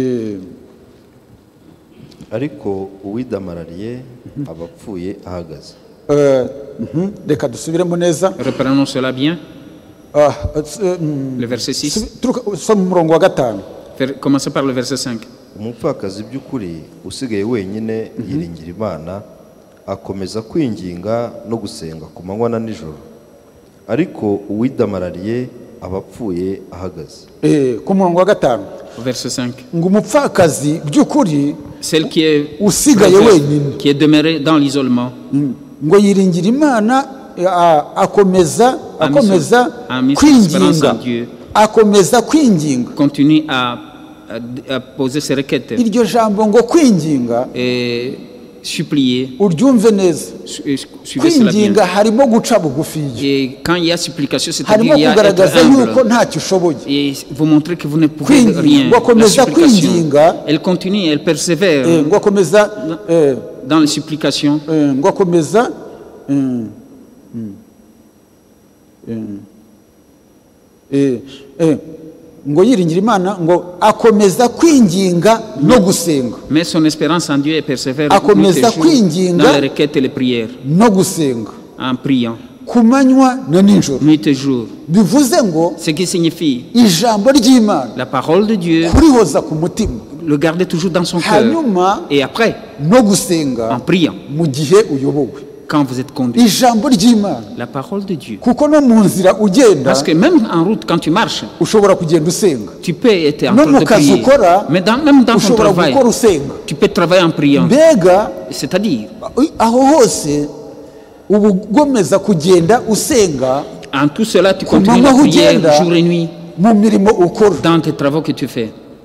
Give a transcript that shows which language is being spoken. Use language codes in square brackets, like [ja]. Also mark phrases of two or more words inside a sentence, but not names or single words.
[fr] Reprenons cela bien. Le verset 6. Commencez par le verset 5. [rw] Umupfakazi by'ukuri usigaye wenyine yiringira Imana akomeza kwinginga no gusenga ku manywa na nijoro ariko uwidamarariye abapfuye ahagaze. Ku murongo wa 5. [fr] Verset 5. [rw] Ngo umupfakazi by'ukuri [fr] celle qui est [rw] usigaye wenyine [fr] qui est demeurée dans l'isolement [rw] ngo yiringira Imana akomeza kwinginga [fr] continue à poser ses requêtes. [rw] Iryo jambo ngo kwinginga [fr] supplier. [rw] Uryumve neza. Kwinginga harimo guca bugufi. [fr] Et quand il y a supplication, c'est-à-dire il y a [rw] kugaragaza yuko ntacyo ushoboye. [fr] Et vous montrer que vous ne pouvez rien. La supplication, elle continue, elle persévère. Dans les supplications. [rw] ngo yiringira Imana ngo akomeza kwinginga no gusenga. [fr] Mais son espérance en Dieu est persévère dans les requêtes et les prières. [rw] No gusenga. [fr] En priant. [rw] Kumanywa na nijoro. [fr] Nuit et jour. [rw] Bivuze ngo [fr] ce qui signifie [rw] ijambo ry'Imana. [fr] La parole de Dieu. [rw] Kurihoza ku mutima. [fr] Le garder toujours dans son cœur. Et après. [rw] No gusenga. [fr] En priant. [rw] Mu gihe uyobowe. [fr] Quand vous êtes conduit. La parole de Dieu. Parce que même en route, quand tu marches, tu peux être en train de prier. Mais même dans ton travail, tu peux travailler en priant. C'est-à-dire, en tout cela, tu continues à prier jour et nuit dans tes travaux que tu fais.